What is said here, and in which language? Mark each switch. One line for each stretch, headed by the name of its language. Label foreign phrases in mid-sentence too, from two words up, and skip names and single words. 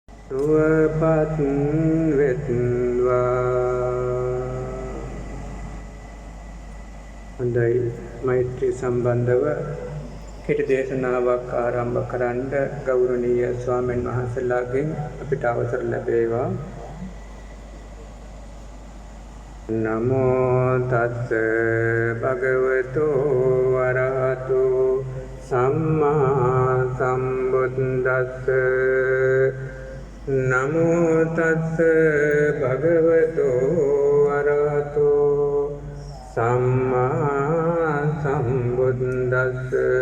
Sinhala: සුවපත් වෙත්වා. හොඳයි, මෛත්‍රී සම්බන්ධව කෙටි දේශනාවක් ආරම්භ කරන්න ගෞරවනීය ස්වාමීන් වහන්සේලාගෙන් අපිට අවසර ලැබේවා.
Pali: නමෝ තස්ස භගවතු වරහතු සම්මා සම්බුද්දස්ස. නමෝ තස්ස භගවතු වරහතු සම්මා සම්බුද්දස්ස.